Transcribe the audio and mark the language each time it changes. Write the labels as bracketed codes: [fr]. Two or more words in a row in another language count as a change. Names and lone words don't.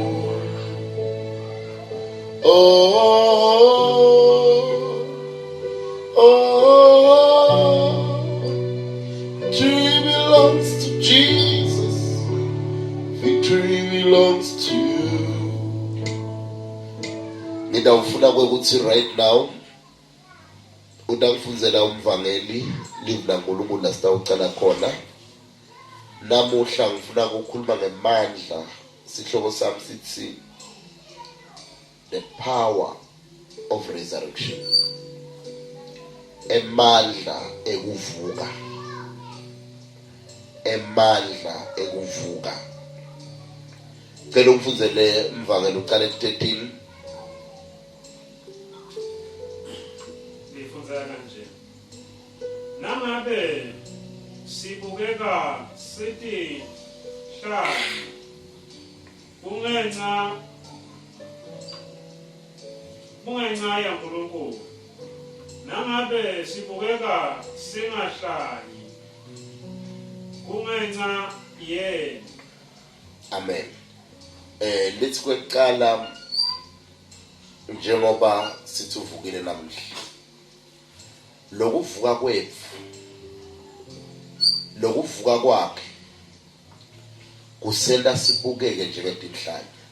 [en] Victory belongs to Jesus. Victory belongs to you. [ss] Ngidawufuna ukuthi [en] right now [ss] udangifunzela umvangeli live la uNkulunkulu la sitawucala khona. Namuhla ngifuna ukukhuluma ngemandla. Sihloko sami sithi [en] the power of resurrection. [ss] Emandla ekuvuka. Cela umfunzele umvangeli uqale ku13. Kanje nangabe sibukeka sithi hlani kungenxa ya uNkulunkulu, nangabe sibukeka singahlali kungenxa yena. Amen. Let's njengoba sithi uvukile namuhla. lokuvuka kwethu lokuvuka kwakhe kusenda sibukeke njengetinhlanya.